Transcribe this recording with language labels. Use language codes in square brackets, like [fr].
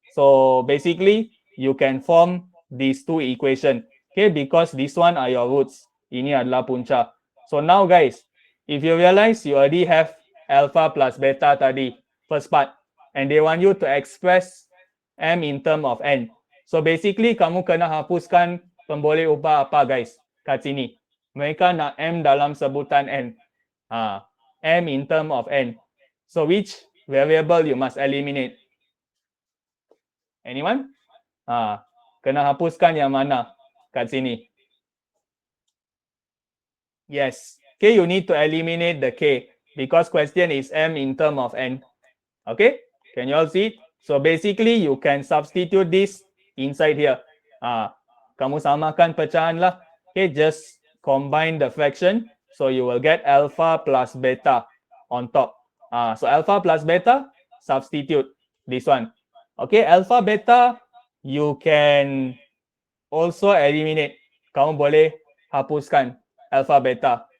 [en] So basically you can form these two equations. Okay, because this one are your roots. [ms] Ini adalah punca. [en] So now guys, if you realize you already have alpha plus beta tadi, first part, and they want you to express m in term of n. So basically [ms] kamu kena hapuskan pemboleh ubah apa guys kat sini. Mereka nak m dalam sebutan n. [en] M in term of n. So which variable you must eliminate? Anyone? [ms] Kena hapuskan yang mana kat sini? [en] Yes. Okay, you need to eliminate the k because question is m in term of n. Okay, can you all see it? So basically you can substitute this inside here. [ms] Kamu samakan pecahan lah. [en] Okay, just combine the fraction. So you will get alpha plus beta on top. So alpha plus beta, substitute. this one. Okay, alpha beta you can also eliminate. [ms] Kamu boleh hapuskan alpha beta.